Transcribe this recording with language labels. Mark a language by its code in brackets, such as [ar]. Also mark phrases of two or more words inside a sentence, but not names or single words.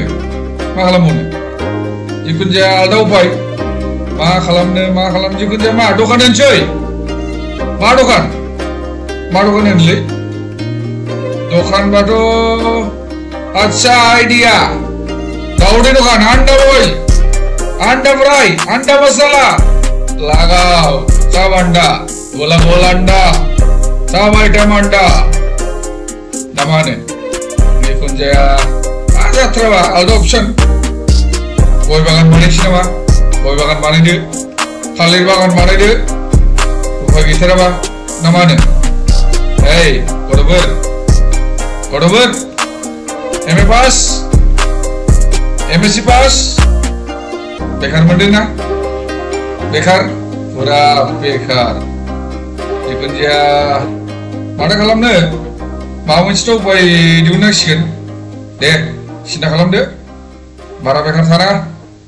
[brx] मा खालामबावनो जिखुनु जाया आलदा उपाय मा खालामनो जिखुनु जाया मा दखान होनोसै मा दखान होनोलै दखानबाथ' आच्छा आइडिया दावदै दखान आन्डा बयल आन्डा [hi] फ्राई आन्डा मसाला लगाओ सब अंडा बोला अंडा सब आइटम अंडा [brx] नामानो जिखुनु जाया मा जाथ्राबा आलदा अपसन गय बागान बानायसै नामा गय बागान बानायदो थालिर बागान बानायदो उफाय गैथाराबा ना मा होनो गथ'फोर MA पास MSc पास बेकार मोनदोंना बेकार फुरा बेकार जिखुनु जाया माथो खालामनो माबा मोनसेथ' उपाय दिहुननांसिगोन दे सिन्था खालामदो बारा बेकार थानाङा